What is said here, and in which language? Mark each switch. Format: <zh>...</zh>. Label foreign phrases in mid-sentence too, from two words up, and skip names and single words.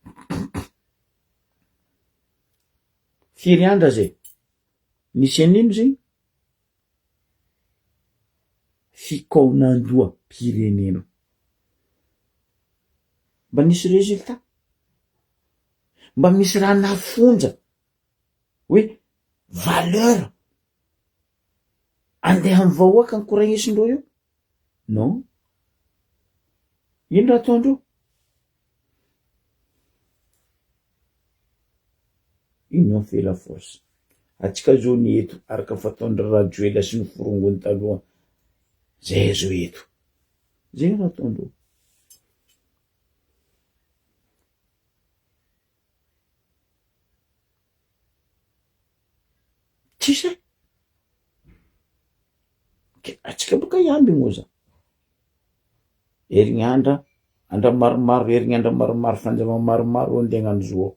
<mg>Firy andra zay nisy anino zay fikaonandoa pirenena, mba nisy résultat, mba misy raha nafonja hoe valeur andeha amy vahoaka ny koragnesindreo io? Non. Ino raha ataondreo?</mg> <fr>Union fait la force.</fr> <mg>Atsika zao ny eto araka fataondra Rajoela sy ny forongony taloha zay zo eto, zay raha ataondreo. Tsisy atsika boka iamby moza herignandra andra maromaro, herignandra maromaro, fanjama maromaro andeha hagnano zo.</mg>